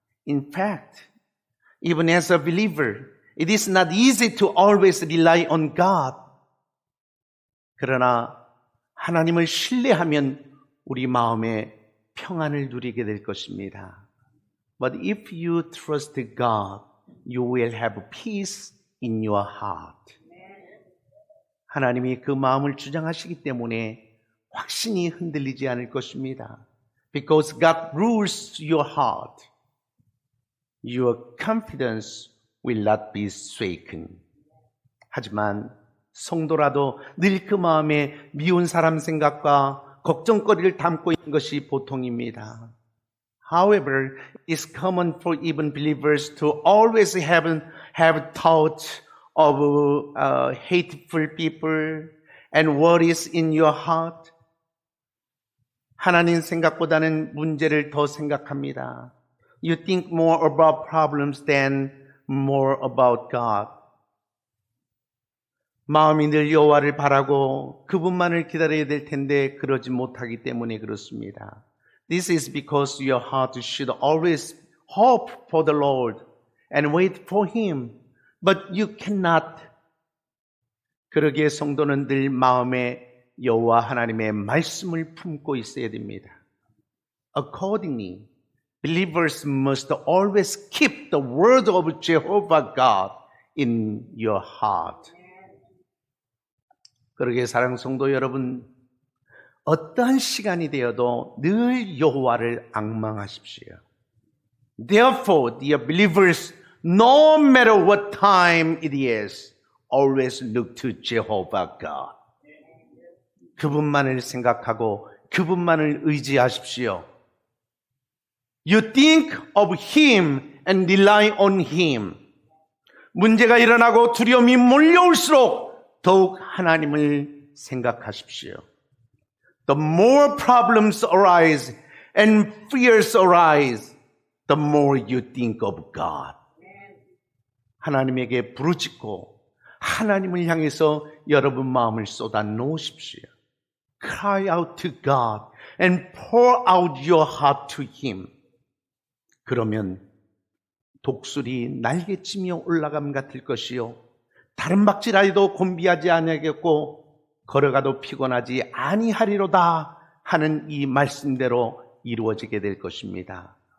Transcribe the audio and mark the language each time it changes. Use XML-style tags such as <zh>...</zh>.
<en>In fact, even as a believer, it is not easy to always rely on God.</en> <ko>그러나 하나님을 신뢰하면 우리 마음에 평안을 누리게 될 것입니다.</ko> <en>But if you trust God, you will have peace in your heart.</en> <ko>하나님이 그 마음을 주장하시기 때문에 확신이 흔들리지 않을 것입니다.</ko> <en>Because God rules your heart, your confidence will not be shaken.</en> <ko>하지만 성도라도 늘 그 마음에 미운 사람 생각과 걱정거리를 담고 있는 것이 보통입니다.</ko> <en>However, it's common for even believers to always have thoughts of hateful people and worries in your heart.</en> <ko>하나님 생각보다는 문제를 더 생각합니다.</ko> <en>You think more about problems than more about God.</en> <ko>마음이 늘 여호와를 바라고 그분만을 기다려야 될 텐데 그러지 못하기 때문에 그렇습니다.</ko> <en>This is because your heart should always hope for the Lord and wait for Him, but you cannot.</en> <ko>그러기에 성도는 늘 마음에 여호와 하나님의 말씀을 품고 있어야 됩니다.</ko> <en>Accordingly, believers must always keep the word of Jehovah God in your heart.</en> <ko>그러기에 사랑하는 성도 여러분, 어떠한 시간이 되어도 늘 여호와를 앙망하십시오.</ko> <en>Therefore, dear believers, no matter what time it is, always look to Jehovah God.</en> <ko>그분만을 생각하고 그분만을 의지하십시오.</ko> <en>You think of Him and rely on Him.</en> <ko>문제가 일어나고 두려움이 몰려올수록 더욱 하나님을 생각하십시오.</ko> <en>The more problems arise and fears arise, the more you think of God.</en> <ko>하나님에게 부르짖고 하나님을 향해서 여러분 마음을 쏟아 놓으십시오.</ko> <en>Cry out to God and pour out your heart to Him.</en> <ko>그러면 독수리 날개치며 올라감 같을 것이요 다른 박질하여도 곤비하지 아니하겠고 걸어가도 피곤하지 아니하리로다 하는 이 말씀대로 이루어지게 될 것입니다.</ko>